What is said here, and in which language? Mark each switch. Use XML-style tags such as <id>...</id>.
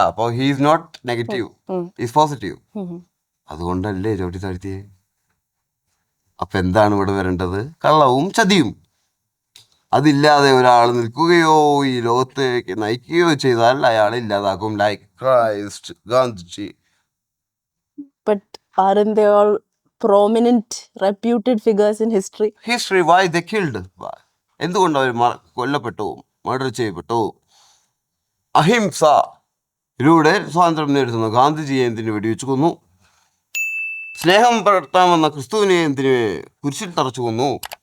<en>അപ്പോൾ he is not negative, is positive.</en> <ml>അതുകൊണ്ടല്ലേ ചവിട്ടി താഴ്ത്തിയേ? അപ്പൊ എന്താണ് ഇവിടെ വരേണ്ടത്? കള്ളവും ചതിയും. അതില്ലാതെ ഒരാൾ നിൽക്കുകയോ ഈ ലോകത്തേക്ക് നയിക്കുകയോ ചെയ്താൽ അയാളെ ഇല്ലാതാക്കും.</ml> <en>Like Christ, Gandhiji. But aren't they all prominent, reputed figures in history? Why they killed?</en> <ml>എന്തുകൊണ്ട് അവർ കൊല്ലപ്പെട്ടു, മർഡർ ചെയ്യപ്പെട്ടു? അഹിംസയിലൂടെ സ്വാതന്ത്ര്യം നേടുന്നു. ഗാന്ധിജിയെ എന്തിനു വെടിവെച്ചു കൊന്നു? സ്നേഹം പടർത്താമെന്ന ക്രിസ്തുവിനെ എന്തിന് കുരിശിൽ തറച്ചു കൊന്നു?</ml>